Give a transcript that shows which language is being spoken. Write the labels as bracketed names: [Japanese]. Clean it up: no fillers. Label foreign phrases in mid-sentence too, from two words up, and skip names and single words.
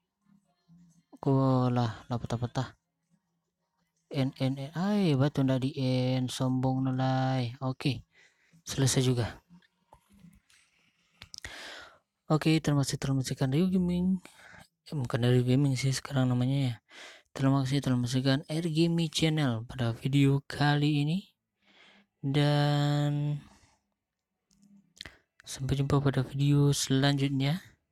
[Indonesian] lah patah-patah n ay batu ndak di n sombong nolai. Oke, selesai juga. Oke, terima kasih kan Ryu Gaming. Bukan dari gaming sih sekarang namanya ya. Terima kasih telah menyaksikan Air Gaming Channel pada video kali ini. Dan sampai jumpa pada video selanjutnya.